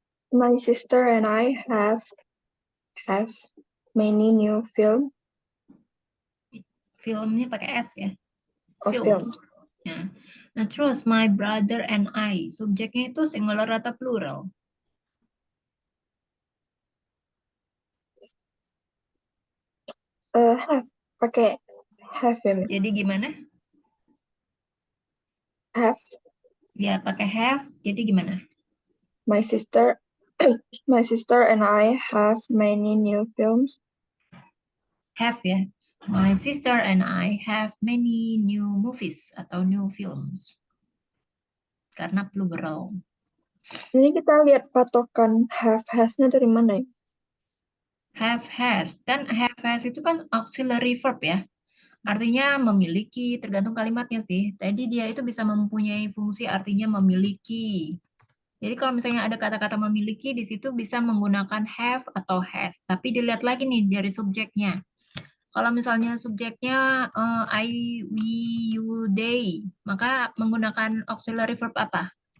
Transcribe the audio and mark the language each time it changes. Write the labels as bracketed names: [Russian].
[English] My sister and I have many new [Indonesian] Filmnya pakai S ya. [English] films. [Indonesian] Ya. [English] Nah, terus my brother and I. [Indonesian] Subjeknya itu singular atau plural? Have pakai have ya, Miss? Jadi gimana? [English] Have [Indonesian] Ya, pakai have. Jadi gimana? [English] My sister, my sister and I have many new films. [Indonesian] Have ya. [English] My sister and I have many new movies atau new films. [Indonesian] Karena plural. Ini kita lihat patokan have has-nya dari mana ya? [English] Have has. [Indonesian] Kan have has itu kan auxiliary verb ya. Artinya memiliki, tergantung kalimatnya sih. Tadi dia itu bisa mempunyai fungsi artinya memiliki. Jadi kalau misalnya ada kata-kata memiliki, di situ bisa menggunakan have atau has. Tapi dilihat lagi nih dari subjeknya. Kalau misalnya subjeknya I, we, you, they, maka menggunakan auxiliary verb apa?